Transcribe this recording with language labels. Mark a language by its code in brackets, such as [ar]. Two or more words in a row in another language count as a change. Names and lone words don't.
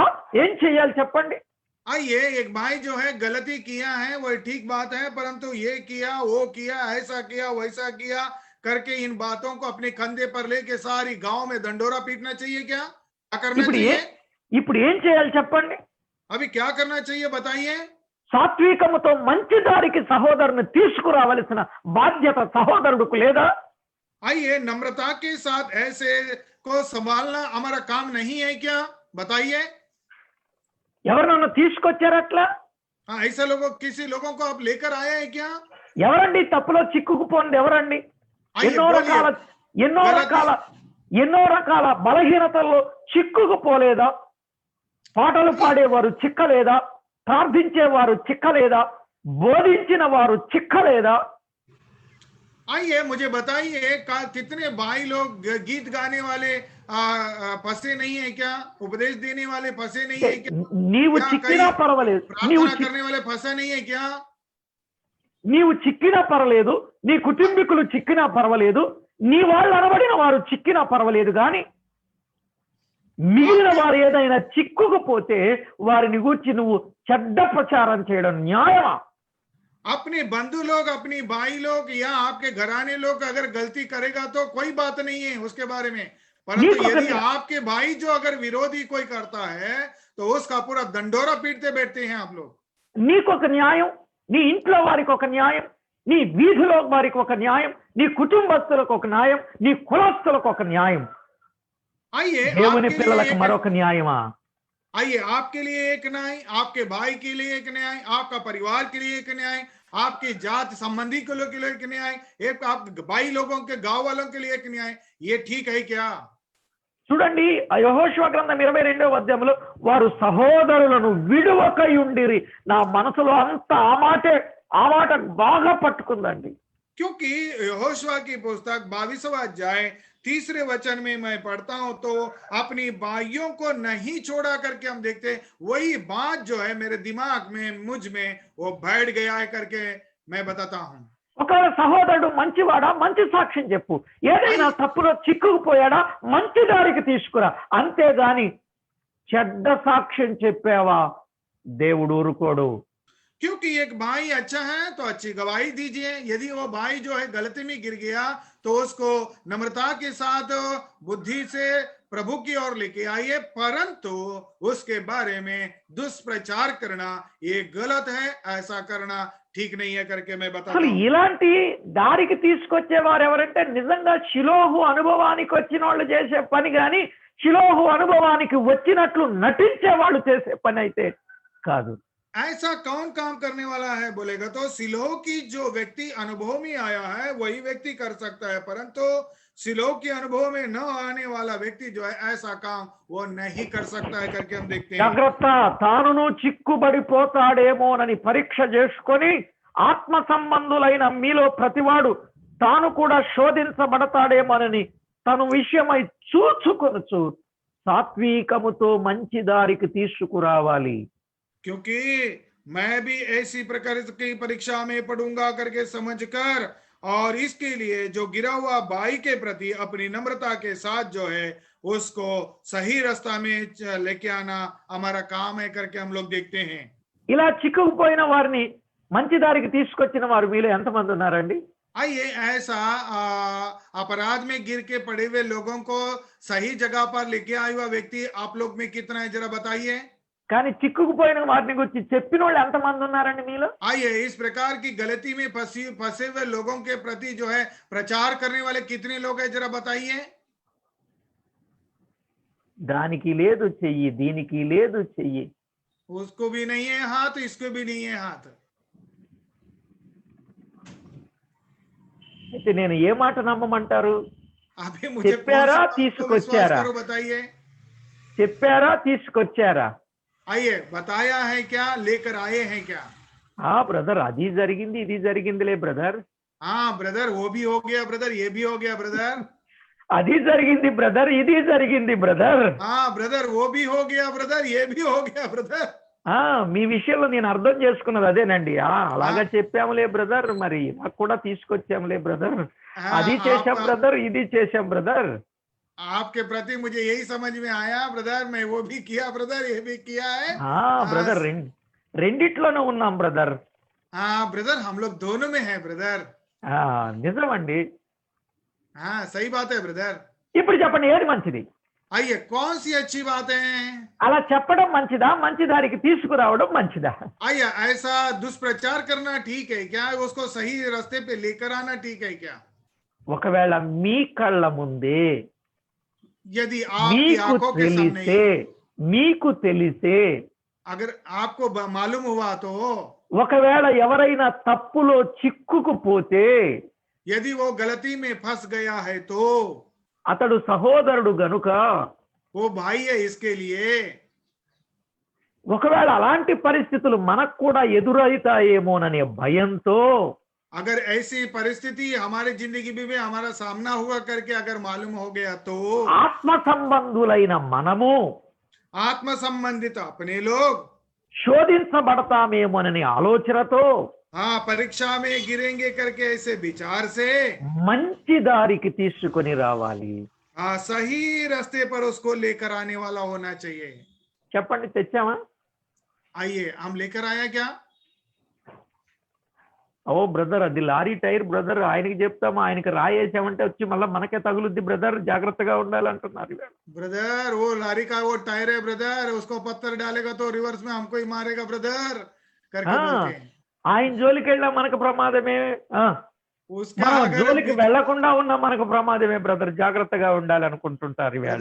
[te] ఏం చెయ్యాలి చెప్పండి? [hi] आइए, एक भाई जो है गलती किया है वो ठीक बात है, परंतु ये किया वो किया ऐसा किया वैसा किया करके इन बातों को अपने कंधे पर लेके सारी गांव में दंडोरा पीटना चाहिए क्या करना चाहिए. [te] ఇప్పుడు ఏం చేయాలి చెప్పండి? [hi] अभी क्या करना चाहिए बताइए. [te] సాత్వికముతో మంచి దారికి సహోదరుని తీసుకురావలసిన బాధ్యత సహోదరుడికి లేదా? [hi] आइए, नम्रता के साथ ऐसे को संभालना हमारा काम नहीं है क्या बताइए. [te] ఎవరన్నా తీసుకొచ్చారట్లా? [hi] हाँ, ऐसा लोगों किसी लोगों को आप लेकर आए हैं क्या. [te] ఎవరండి తప్పులో చిక్కుకుపోండి? ఎవరండి? ఎన్నో రకాల బలహీనతల్లో చిక్కుకుపోలేదా? పాటలు పాడేవారు చిక్కలేదా? ప్రార్థించేవారు చిక్కలేదా? బోధించిన వారు చిక్కలేదా? [hi] आइए मुझे बताइए कितने भाई लोग गीत गाने वाले फंसे नहीं है क्या. उपदेश देने वाले फंसे नहीं है क्या. [te] నీవు చిక్కినా పర్వాలేదు, [hi] प्रार्थना करने वाले फंसे नहीं है क्या. [te] నీవు చిక్కినా పర్వాలేదు, నీ కుటుంబీకులు చిక్కినా పర్వాలేదు, నీ వాళ్ళు అనబడిన వారు చిక్కినా పర్వాలేదు, కానీ మిగిలిన వారు ఏదైనా చిక్కుకుపోతే వారిని గూర్చి నువ్వు చెడ్డ ప్రచారం చేయడం న్యాయమా? [hi] अपने बंधु लोग, अपनी भाई लोग या आपके घराने लोग अगर गलती करेगा तो कोई बात नहीं है उसके बारे में, परंतु यदि आपके भाई जो अगर विरोधी कोई करता है तो उसका पूरा दंडोरा पीटते बैठते हैं आप लोग. [te] నీకొక న్యాయం, నీ ఇంట్లో వారికి ఒక న్యాయం, నీ వీధిలో వారికి ఒక న్యాయం, నీ కుటుంబస్తులకు ఒక న్యాయం, నీ కులస్తులకు ఒక న్యాయం, [hi] आइए [te] దేవుని పిల్లలకు మరొక న్యాయమా? [hi] आइए, आपके लिए एक न्याय, आपके भाई के लिए एक न्याय, आपका परिवार के लिए एक न्याय, आपके जात संबंधी के लिए एक न्याय, एक आप भाई लोगों के गांव वालों के लिए एक न्याय। ये ठीक है क्या? [te] చూడండి ఆ యెహోషువ గ్రంథం 22వ అధ్యాయంలో వారు సహోదరులను విడువకై ఉండిరి. నా మనసులో అంత ఆ మాట బాగా పట్టుకుందండి. [hi] क्योंकि यहोशुआ की पुस्तक 22वां अध्याय 3 वचन में मैं पढ़ता हूं तो अपनी भाइयों को नहीं छोड़ा करके हम देखते हैं, वही बात जो है मेरे दिमाग में, मुझ में वो बैठ गया है करके मैं बताता हूं। [te] ఒకవేళ సహోదరుడు మంచివాడా, మంచి సాక్ష్యం చెప్పు. ఏదైనా తప్పులో చిక్కుకుపోయాడా, మంచి దారికి తీసుకురా. అంతేగాని చెడ్డ సాక్ష్యం చెప్పావా, దేవుడు ఊరుకోడు. [hi] क्योंकि एक भाई अच्छा है तो अच्छी गवाही दीजिए, यदि वो भाई जो है गलती में गिर गया तो उसको नम्रता के साथ बुद्धि से प्रभु की ओर लेके आइए, परंतु उसके बारे में दुष्प्रचार करना ये गलत है, ऐसा करना ठीक नहीं है करके मैं बताता [te] అసలు [hi] हूं। [te] ఇలాంటి దారికి తీసుకొచ్చేవారు ఎవరంటే నిజంగా షిలోహు అనుభవానికి వచ్చిన వాళ్ళు చేసే పని, కానీ షిలోహు అనుభవానికి వచ్చినట్లు నటించే వాళ్ళు చేసే పని అయితే కాదు. [hi] ऐसा कौन काम करने वाला है बोलेगा तो सिलोह की जो व्यक्ति अनुभव में आया है वही व्यक्ति कर सकता है, परंतु सिलोह के अनुभव में न आने वाला व्यक्ति जो है ऐसा काम वो नहीं कर सकता है करके हम देखते हैं। [te] జాగ్రత్త, తానును చిక్కుబడిపోతాడేమోనని పరీక్ష చేసుకొని ఆత్మ సంబంధులైన మీలో ప్రతివాడు తాను కూడా శోధించబడతాడేమోనని తను విషయమై చూచుకొనుచు సాత్వికముతో మంచి దారికి తీసుకురావాలి. [hi] क्योंकि मैं भी ऐसी प्रकार की परीक्षा में पढ़ूंगा करके समझकर, और इसके लिए जो गिरा हुआ भाई के प्रति अपनी नम्रता के साथ जो है उसको सही रास्ता में लेके आना हमारा काम है करके हम लोग देखते हैं। [te] ఇలా చిక్కుకుపోయిన వారిని మంచి దారికి తీసుకొచ్చిన వారు మీలో ఎంతమంది ఉన్నారండి? [hi] आइए, ऐसा अपराध में गिर के पड़े हुए लोगों को सही जगह पर लेके आया हुआ व्यक्ति आप लोग में कितना है जरा बताइए। [te] కానీ చిక్కుకుపోయిన వారిని గురించి చెప్పిన వాళ్ళు ఎంతమంది ఉన్నారండి మీలో? [hi] आइए, इस प्रकार की गलती में फंसे हुए लोगों के प्रति जो है प्रचार करने वाले कितने लोग हैं जरा बताइए। [te] దానికి లేదు చెయ్యి, దీనికి లేదు చెయ్యి. [hi] उसको भी नहीं है हाथ, इसको भी नहीं है हाथ। [te] అయితే నేను ఏ మాట నమ్మమంటారు? [hi] अभी मुझे [te] చెప్పారా, [hi] कौन सी बात को [te] తీసుకొచ్చారా? [hi] विश्वास करो बताइए। [te] చెప్పారా, తీసుకొచ్చారా? [hi] आइए, बताया है क्या, लेकर आए हैं क्या? [te] బ్రదర్ అది జరిగింది, ఇది జరిగిందిలే బ్రదర్. [hi] हाँ ब्रदर, वो भी हो गया ब्रदर, ये भी हो गया ब्रदर। [te] అది జరిగింది బ్రదర్, ఇది జరిగింది బ్రదర్. [hi] हाँ ब्रदर, वो भी हो गया ब्रदर, ये भी हो गया ब्रदर। [te] మీ విషయంలో నేను అర్థం చేసుకున్నది అదేనండి. అలాగా చెప్పాములే బ్రదర్, మరి నాకు కూడా తీసుకొచ్చాములే బ్రదర్. అది చేశాం బ్రదర్, ఇది చేశాం బ్రదర్. [hi] आपके प्रति मुझे यही समझ में आया ब्रदर, मैं वो भी किया ब्रदर, ये भी किया है। [te] బ్రదర్ రెండిట్లోనే ఉన్నాం బ్రదర్. [hi] हाँ ब्रदर, हम लोग दोनों में है ब्रदर। [te] నిజమండి. [hi] हाँ सही बात है ब्रदर। [te] ఇప్పుడు చెప్పండి, ఏది మంచిది? [hi] आइए, कौन सी अच्छी बात है? [te] అలా చెప్పడం మంచిదా, మంచి దారికి తీసుకురావడం మంచిదా? [hi] आइए, ऐसा दुष्प्रचार करना ठीक है क्या, उसको सही रास्ते पे लेकर आना ठीक है क्या? [te] ఒకవేళ మీ కళ్ళ ముందే [hi] यदि आपकी आंखों के सामने, [te] మీకు తెలిసే [hi] अगर आपको मालूम हुआ तो, [te] ఒకవేళ ఎవరైనా తప్పులో చిక్కుకుపోతే, [hi] यदि वो गलती में फंस गया है तो, [te] అతడు సహోదరుడు గనుక [hi] वो भाई है इसके लिए। [te] ఒకవేళ అలాంటి పరిస్థితులు మనకు కూడా ఎదురవుతాయేమోననే భయంతో, [hi] अगर ऐसी परिस्थिति हमारे जिंदगी में हमारा सामना हुआ करके अगर मालूम हो गया तो, [te] ఆత్మ సంబంధులైన మనము [hi] आत्म संबंधित अपने लोग [te] శోధించబడతామేమోనని ఆలోచనతో, [hi] हाँ परीक्षा में गिरेंगे करके ऐसे विचार से [te] మంచి దారికి తీసుకొని రావాలి. [hi] हाँ सही रास्ते पर उसको लेकर आने वाला होना चाहिए। [te] చెప్పండి, తెచ్చామా? [hi] आइए, हम लेकर आया क्या? [te] ఓ బ్రదర్, అది [en] lorry tyre [te] బ్రదర్, ఆయనకి చెప్తాము, ఆయనకి రాయేసామంటే వచ్చి మళ్ళీ మనకే తగులుద్ది బ్రదర్, జాగ్రత్తగా ఉండాలంటున్నారు. [hi] ब्रदर, वो लारी का वो टायर है ब्रदर, उसको पत्थर डालेगा तो रिवर्स में हमको ही मारेगा ब्रदर करके बोलते हैं। [te] ఆయన జోలికి వెళ్ళా మనకు ప్రమాదమే. [hi] उसका [te] మనం [hi] अगर [te] జోలికి [hi] बीच [te] వెళ్లకుండా ఉన్నా మనకు ప్రమాదమే బ్రదర్, జాగ్రత్తగా ఉండాలి అనుకుంటుంటారు ఈవేళ.